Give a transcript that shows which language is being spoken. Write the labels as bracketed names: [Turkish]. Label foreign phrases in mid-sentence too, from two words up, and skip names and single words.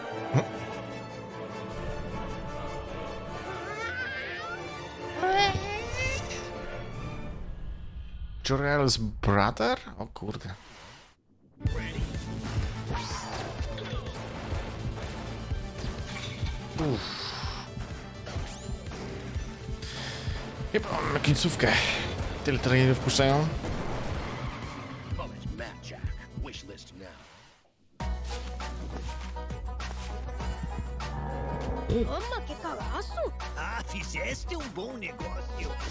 [English] Jor-El's brother? [Polish] O kurde. Chyba mamy końcówkę. Tyle trailerów wpuszczają. [Portuguese] Ah, fizeste bom negócio.